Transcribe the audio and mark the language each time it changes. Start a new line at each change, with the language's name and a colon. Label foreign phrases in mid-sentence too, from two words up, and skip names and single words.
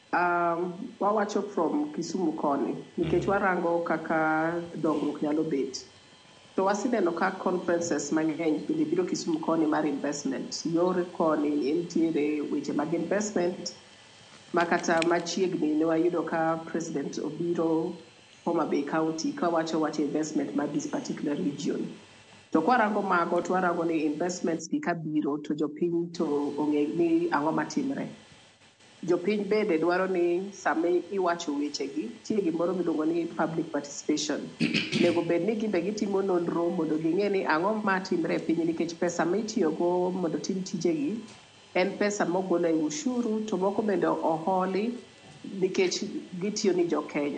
Luo (Kenya and Tanzania): wawacho from Kisumu koni nikech warango kaka dongruok nyalo bet. To wasineno ka conferences mang'eny bende biro Kisumu koni mar investment. Yore koni entiere weche mag investment makata machiegni ne wayudo ka President obiro Homa Bay County ka wacho investment mar
English: this particular region.
Luo (Kenya and Tanzania): To kwarango mago to warango ni investments gi kabiro to jopiny to ong'e ni ang'o matimre. Jopiny bende dwaro ni sama iwacho wechegi tie gimoro miluongo ni
English: public participation.
Luo (Kenya and Tanzania): Nego bed ni gimbe gitimo nonro mondo ging'e ni ang'o matimre e piny nikech pesa mitiyogo mondo tim tijegi en pesa mogol e ushuru to moko bende oholi nikech gitiyo ni jo Kenya.